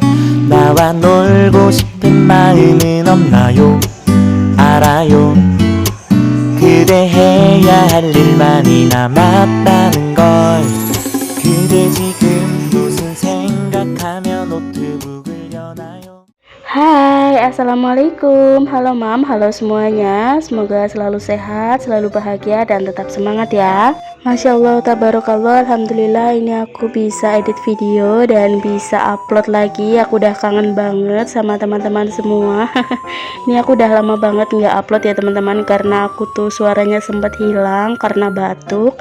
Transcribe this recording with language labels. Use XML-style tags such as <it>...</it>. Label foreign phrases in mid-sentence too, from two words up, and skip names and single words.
<ko>나와 놀고 싶은 마음은 없나요? 알아요. 그대 해야 할 일만이 남았다는 걸. 그대 지금 무슨 생각하며 노트북을 여나요?</ko> <id>Hai, assalamualaikum. Halo mam, halo semuanya. Semoga selalu sehat, selalu bahagia, dan tetap semangat ya.</id> <ar>ما شاء الله، تبارك الله، الحمد لله,</ar> <id>ini aku bisa edit video dan bisa upload lagi. Aku udah kangen banget sama teman-teman semua. Ini aku udah lama banget nggak upload ya teman-teman, karena aku tuh suaranya sempat hilang karena batuk.</id>